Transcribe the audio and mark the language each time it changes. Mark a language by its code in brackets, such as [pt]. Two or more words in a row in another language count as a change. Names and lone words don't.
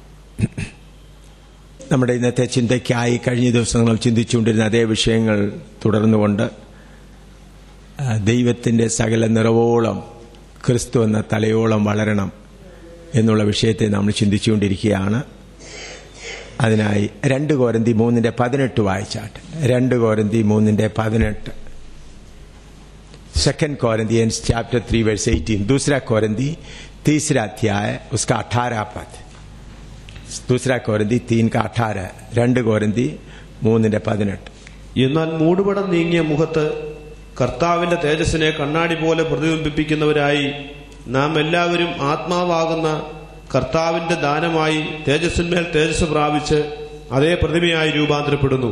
[ml] നമ്മുടെ ഇന്നത്തെ ചിന്തയ്ക്കായി കഴിഞ്ഞ ദിവസങ്ങൾ ചിന്തിച്ചുകൊണ്ടിരുന്ന അതേ വിഷയങ്ങൾ തുടർന്നുകൊണ്ട് ദൈവത്തിൻ്റെ സകല നിറവോളം ക്രിസ്തു എന്ന തലയോളം വളരണം എന്നുള്ള വിഷയത്തെ നമ്മൾ ചിന്തിച്ചുകൊണ്ടിരിക്കുകയാണ്. അതിനായി 2 കൊരിന്തി 3:18 വായിച്ചാട്ടെ. 2 കൊരിന്തി 3:18. [en] 2 Corinthians chapter 3 verse 18. [hi] 2 कोरिन्थी 3 अध्याय उसका 18 पद. 2 कोरिन्थी 3:18. 2 कोरिन्थी 3:18. [ml] എന്നാൽ മൂടുപടം നീങ്ങിയ മുഖത്ത് കർത്താവിന്റെ തേജസ്സിനെ കണ്ണാടി പോലെ പ്രതിബിംബിപ്പിക്കുന്നവരായി നാം എല്ലാവരും ആത്മാവാകുന്ന കർത്താവിന്റെ ദാനമായി തേജസ്സിന്മേൽ തേജസ് പ്രാപിച്ച് അതേ പ്രതിമയായി രൂപാന്തരപ്പെടുന്നു.